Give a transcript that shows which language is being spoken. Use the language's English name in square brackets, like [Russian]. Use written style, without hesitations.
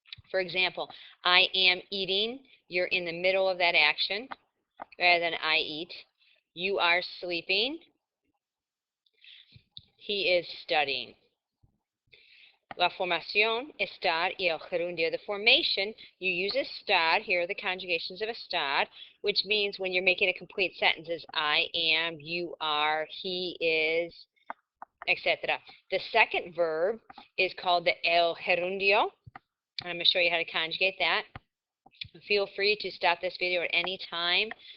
[English] For example, I am eating, you're in the middle of that action, rather than I eat. You are sleeping, he is studying. [Spanish] La formación, estar, y el gerundio. [English] The formation, you use estar. Here are the conjugations of estar, which means when you're making a complete sentence is I am, you are, he is, etc. The second verb is called the el gerundio. I'm going to show you how to conjugate that. Feel free to stop this video at any time.